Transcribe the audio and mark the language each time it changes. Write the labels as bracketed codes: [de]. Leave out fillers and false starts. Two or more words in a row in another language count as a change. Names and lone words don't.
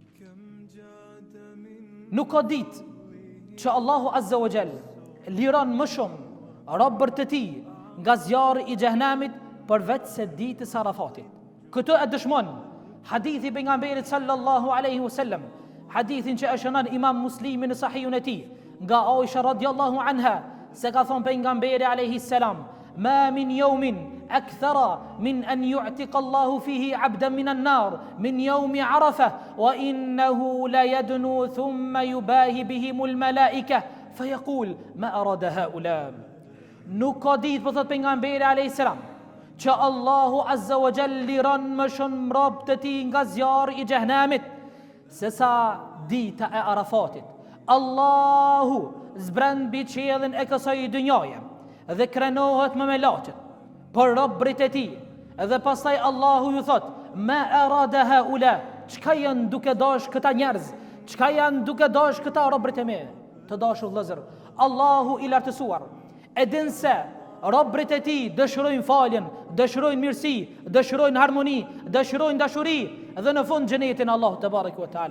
[sq] Nuk ka ditë që Allahu [ar] عز وجل [sq] liron më shumë robërit e tij nga zjarri i xhehenamit përveç se ditës së Arafatit. Këtë e dëshmon hadithi i pejgamberit [ar] صلى الله عليه وسلم, [sq] hadithin që e shënon Imam Muslimi në sahihun e tij nga Aisha [ar] رضي الله عنها, [sq] se ka thënë pejgamberi [ar] عليه السلام: "ما من يوم أكثر من أن يعتق الله فيه عبدا من النار من يوم عرفة وإنه ليدنو ثم يباهي بهم الملائكة فيقول ما أراد هؤلاء." [sq] Nuk ka ditë, po thot pejgamberi [ar] عليه السلام, [sq] që Allahu [ar] عز وجل [sq] liron më shumë robët e tij nga zjarri i xhehenamit se sa dita e Arafatit. Allahu zbren mbi qiellin e kësaj dynjaje dhe krenohet me melaçet për robërit e tij, dhe pastaj Allahu ju thot: [ar] "ما أراد هؤلاء", [sq] çka janë duke dash këta njerëz, çka janë duke dash këta robërit e mi. Të dashur vëllezër, Allahu i lartësuar e din se robërit e tij dëshirojnë faljen, dëshirojnë mirësi, dëshirojnë harmoni, dëshirojnë dashuri dhe në fund xhenetin Allahu [ar] تبارك وتعالى.